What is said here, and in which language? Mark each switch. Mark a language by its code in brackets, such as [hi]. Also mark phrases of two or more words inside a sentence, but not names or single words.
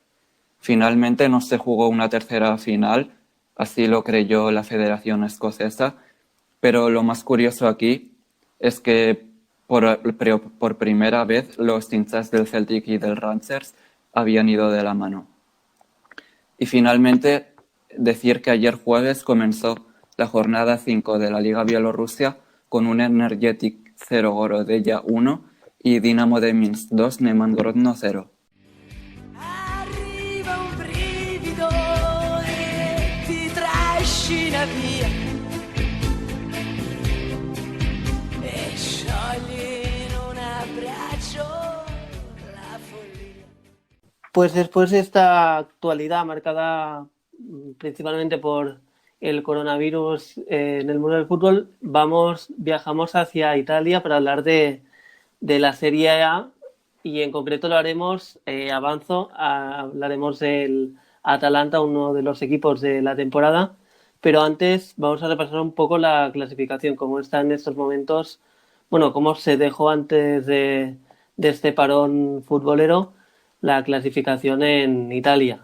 [es] Finalmente no se jugó una tercera final, así lo creyó la Federación Escocesa, pero lo más curioso aquí es que por primera vez los hinchas del Celtic y del Rangers habían ido de la mano. Y finalmente, decir que ayer jueves comenzó la jornada 5 de la Liga Bielorrusia con un Energetic 0 Gorodeya 1 y Dinamo de Minsk 2 Neman Grodno 0. [it] Arriva un brivido e ti trascina via e sciogli in un abbraccio la follia. [es] Pues después de esta actualidad marcada principalmente por el coronavirus en el mundo del fútbol, viajamos hacia Italia para hablar de la Serie A y en concreto lo haremos, hablaremos del Atalanta, uno de los equipos de la temporada, pero antes vamos a repasar un poco la clasificación, cómo está en estos momentos, bueno, cómo se dejó antes de este parón futbolero la clasificación en Italia.